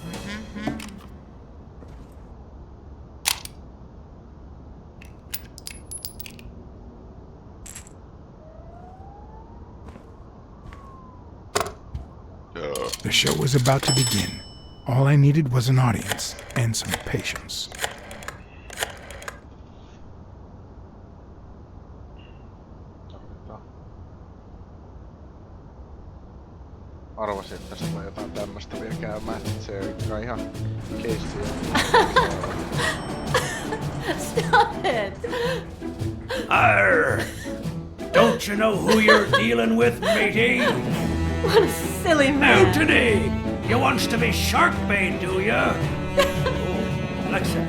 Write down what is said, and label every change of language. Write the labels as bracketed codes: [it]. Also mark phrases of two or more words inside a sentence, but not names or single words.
[en] The show was about to begin. All I needed was an audience and some patience. [fi] Arvasin, että tässä tulee jotain tämmöstä vielä käymään, että se ei ole ihan keissiä. [en] Stop it! Arr! Don't you know who you're dealing with, matey? What a silly man. Mutiny! You wants to be shark-bait, do ya? Oh, Blacksad.